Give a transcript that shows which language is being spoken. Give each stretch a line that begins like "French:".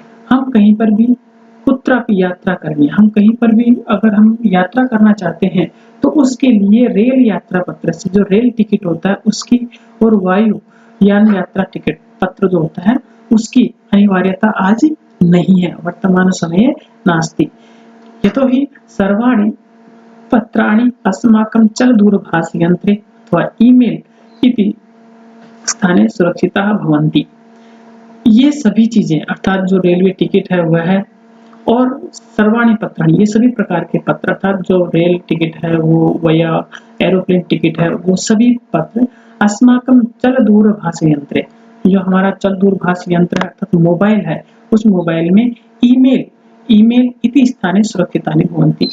Hindi: हम कहीं पर भी कुत्रापि यात्रा करनी है, हम कहीं पर भी अगर हम यात्रा करना चाहते हैं तो उसके लिए रेल यात्रा पत्र से जो रेल टिकट होता है उसकी और वायु यान यात्रा टिकट पत्र जो होता है उसकी अनिवार्यता आज नहीं है,
Sanskrit: वर्तमान समये नास्ति। यतोहि सर्वाणि पत्राणि अस्माकं चलदूरभाषयन्त्रे अथवा ईमेल इति स्थाने सुरक्षिताः भवन्ति।
Hindi: ये सभी चीजें अर्थात जो रेलवे टिकट है वह है, और
Sanskrit: सर्वाणि पत्राणि
Hindi: ये सभी प्रकार के पत्र अर्थात जो रेल टिकट है वो या एरोप्लेन टिकट है, वो सभी पत्र
Sanskrit: अस्माकं चल दूरभाष यंत्रे,
Hindi: जो हमारा चल दूरभाष यंत्र अर्थात मोबाइल है, उस मोबाइल में
Sanskrit: ईमेल इति स्थाने सुरक्षितानि भवन्ति।